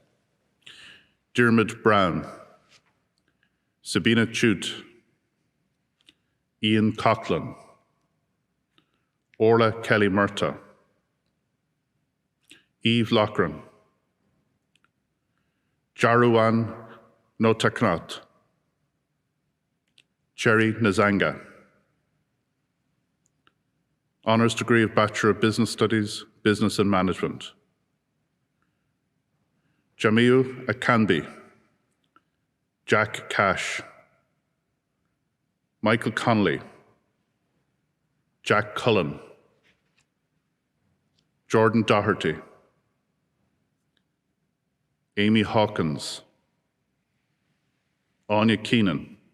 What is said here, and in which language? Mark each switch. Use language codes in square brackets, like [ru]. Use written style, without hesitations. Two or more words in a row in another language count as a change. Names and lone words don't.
[en] Dermot Brown, Sabina Chute, Ian Coughlin, Orla Kelly Murta, Eve Loughran, Jaruan Notaknot, Cherry Nazanga. Honours degree of Bachelor of Business Studies, Business and Management. Jamiu Akanbi, Jack Cash, Michael Connolly, Jack Cullen, Jordan Doherty, Amy Hawkins, Anya Keenan,